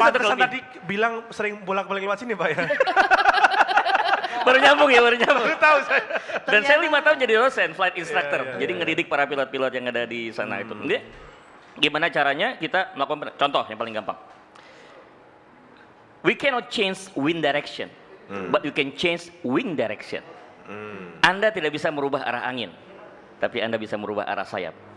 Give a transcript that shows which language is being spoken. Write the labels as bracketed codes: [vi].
[id] Pantesan tadi bilang sering bolak-balik lewat sini Pak ya? baru nyambung. Baru tahu saya. Dan saya 5 tahun jadi dosen, flight instructor. Jadi ngedidik para pilot-pilot yang ada di sana itu. Jadi, gimana caranya kita melakukan contoh yang paling gampang. [en] We cannot change wind direction, but you can change wing direction. [id] Anda tidak bisa merubah arah angin, tapi Anda bisa merubah arah sayap.